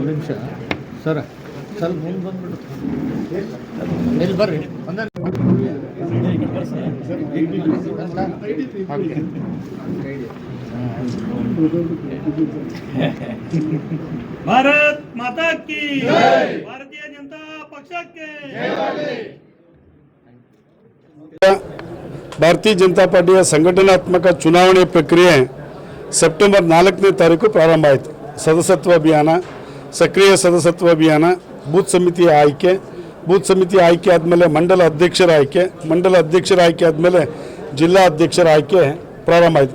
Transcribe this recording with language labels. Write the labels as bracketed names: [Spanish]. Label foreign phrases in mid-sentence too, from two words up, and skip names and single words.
[Kannada] ನಿಮಿಷ ಸರ್ ಸ್ವಲ್ಪ ಮುಂದೆ ಬಂದ್ಬಿಡು ಇಲ್ಲಿ ಬರ್ರಿ [Hindi] भारत माता की भारतीय जनता पक्ष के [Kannada] ಭಾರತೀಯ ಜನತಾ ಪಾರ್ಟಿಯ ಸಂಘಟನಾತ್ಮಕ ಚುನಾವಣೆ ಪ್ರಕ್ರಿಯೆ ಸೆಪ್ಟೆಂಬರ್ 4ನೇ ತಾರೀಕು ಪ್ರಾರಂಭ ಆಯಿತು. ಸದಸ್ಯತ್ವ ಅಭಿಯಾನ, ಸಕ್ರಿಯ ಸದಸ್ಯತ್ವ ಅಭಿಯಾನ, ಬೂತ್ ಸಮಿತಿಯ ಆಯ್ಕೆ, ಬೂತ್ ಸಮಿತಿ ಆಯ್ಕೆ ಆದಮೇಲೆ ಮಂಡಲ ಅಧ್ಯಕ್ಷರ ಆಯ್ಕೆ, ಮಂಡಲ ಅಧ್ಯಕ್ಷರ ಆಯ್ಕೆ ಆದಮೇಲೆ ಜಿಲ್ಲಾ ಅಧ್ಯಕ್ಷರ ಆಯ್ಕೆ ಪ್ರಾರಂಭ ಆಯಿತು.